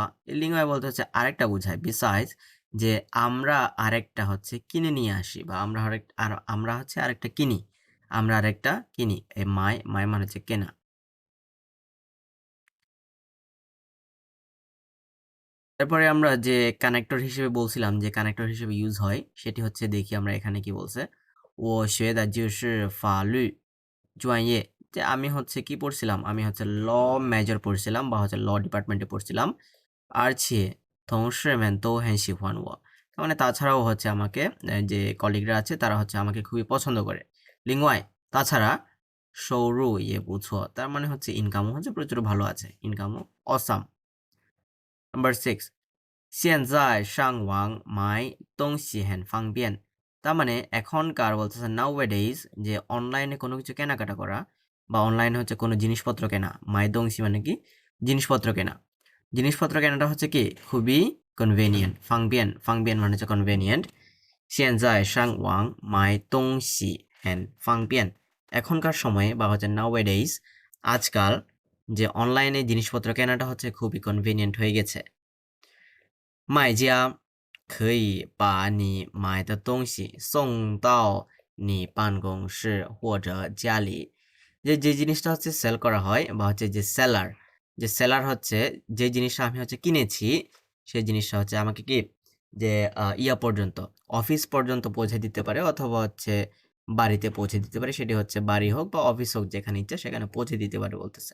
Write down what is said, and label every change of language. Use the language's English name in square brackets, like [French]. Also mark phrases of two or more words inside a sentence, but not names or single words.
[Bangla] লিংওয়াই বলতে হচ্ছে আরেকটা বোঝায়, বিসাইজ যে আমরা আরেকটা হচ্ছে কিনে নিয়ে আসি, বা আমরা হচ্ছে আরেকটা কিনি, আমরা আরেকটা কিনি। এই [Chinese] 买买 [Bangla] মানে হচ্ছে কেনা। তারপরে আমরা যে কানেক্টর হিসেবে বলছিলাম, যে কানেক্টর হিসেবে ইউজ হয়, সেটি হচ্ছে দেখি আমরা এখানে কি বলছে। [Chinese] ও 学的就是法律专业, [Bangla] যে আমি হচ্ছে কি পড়ছিলাম, আমি হচ্ছে ল মেজর পড়ছিলাম, বা হচ্ছে ল ডিপার্টমেন্টে পড়ছিলাম। [Chinese] আর ছে 同事们都很喜欢我, [Bangla] তার মানে তাছাড়াও হচ্ছে আমাকে যে কলিগরা আছে তারা হচ্ছে আমাকে খুবই পছন্দ করে। লিঙ্গওয়াই তাছাড়া সৌরু ইয়ে বুঝো, তার মানে হচ্ছে ইনকামও হচ্ছে প্রচুর ভালো আছে, ইনকামও অসাম। নাম্বার 6, [Chinese] 现在上网买东西很方便, [Bangla] তার মানে এখনকার বলতেছে নাউএডেজ, যে অনলাইনে কোনো কিছু কেনাকাটা করা, বা অনলাইনে হচ্ছে কোনো জিনিসপত্র কেনা। [Chinese] 买东西 [Bangla] মানে কি জিনিসপত্র কেনা। জিনিসপত্র কেনাটা হচ্ছে কি খুবই কনভেনিয়েন্ট। [Chinese] 方便，方便 [Bangla] মানে হচ্ছে কনভেনিয়েন্ট। [Chinese] 现在上网买东西很方便, [Bangla] এখনকার সময়ে বা হচ্ছে নাউএডেজ, আজকাল যে অনলাইনে জিনিসপত্র কেনাটা হচ্ছে খুবই কনভেনিয়েন্ট হয়ে গেছে। [Chinese] 卖家可以把你买的东西送到你办公室或者家里, [Bangla] যে জিনিসটা হচ্ছে সেল করা হয়, বা হচ্ছে যে সেলার, যে সেলার হচ্ছে যে জিনিসটা আমি হচ্ছে কিনেছি, সেই জিনিসটা হচ্ছে আমাকে কি যে ইয়া পর্যন্ত, অফিস পর্যন্ত পৌঁছে দিতে পারে, অথবা হচ্ছে বাড়িতে পৌঁছে দিতে পারে। সেটি হচ্ছে বাড়ি হোক বা অফিস হোক, যেখানে ইচ্ছা সেখানে পৌঁছে দিতে পারে বলতেছে।